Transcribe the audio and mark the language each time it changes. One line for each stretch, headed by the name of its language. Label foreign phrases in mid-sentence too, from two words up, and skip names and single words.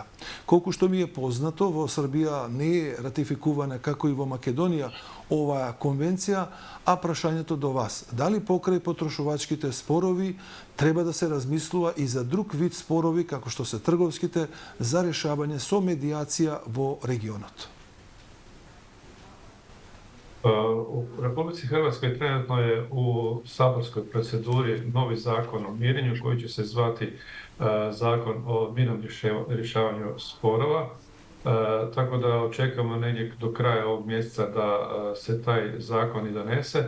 Macedonian: Колку што ми е познато, во Србија не е ратификувана, како и во Македонија, оваа конвенција, а прашањето до вас. Дали покрај потрошувачките спорови треба да се размислува и за друг вид спорови, како што се трговските, за решавање со медијација во регионот?
Croatian: U Republici Hrvatskoj trenutno je u saborskoj proceduri novi zakon o mirenju koji će se zvati Zakon o mirnom rješavanju sporova. Tako da očekujemo negdje do kraja ovog mjeseca da se taj zakon i donese.